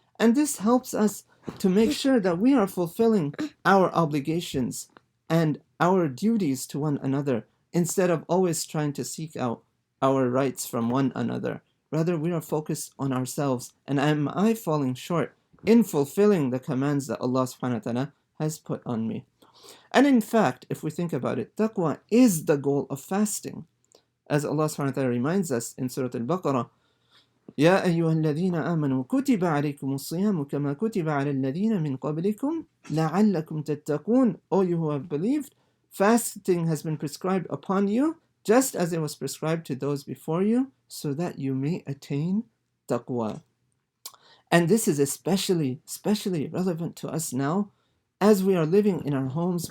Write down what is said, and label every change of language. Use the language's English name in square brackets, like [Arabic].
[English] And this helps us to make sure that we are fulfilling our obligations and our duties to one another, instead of always trying to seek out our rights from one another. Rather, we are focused on ourselves, and am I falling short in fulfilling the commands that Allah subhanahu wa ta'ala has put on me. And in fact, if we think about it, taqwa is the goal of fasting. As Allah subhanahu wa ta'ala reminds us in Surah Al-Baqarah, [Arabic] يا أيها الذين آمنوا كتب عليكم الصيام كما كتب على الذين من قبلكم لعلكم تتقون. [English] O you who have believed, fasting has been prescribed upon you just as it was prescribed to those before you, so that you may attain taqwa. And this is especially relevant to us now, as we are living in our homes.